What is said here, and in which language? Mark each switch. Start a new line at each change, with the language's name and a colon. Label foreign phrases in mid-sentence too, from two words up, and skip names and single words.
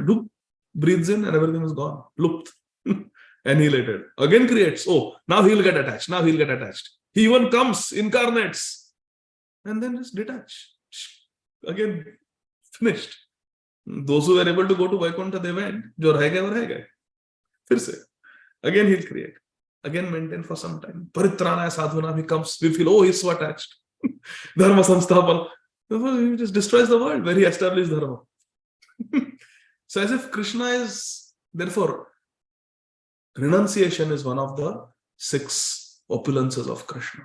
English: Loop, breathes in and everything is gone. Looped. Annihilated. Again creates. Oh, now he'll get attached. Now he'll get attached. He even comes, incarnates, and then just detach. Again, finished. Those who were able to go to Vaikuntha, they went.
Hindi: जो रह गए, वो रह गए। फिर से.
English: Again he'll create. Again maintain for some time.
Sanskrit: परित्राणाय साधूनां,
English: he comes. We feel, oh, he's so attached.
Sanskrit: धर्म संस्थापन.
English: He just destroys the world where he established dharma. So as if Krishna is, therefore, renunciation is one of the 6 opulences of Krishna.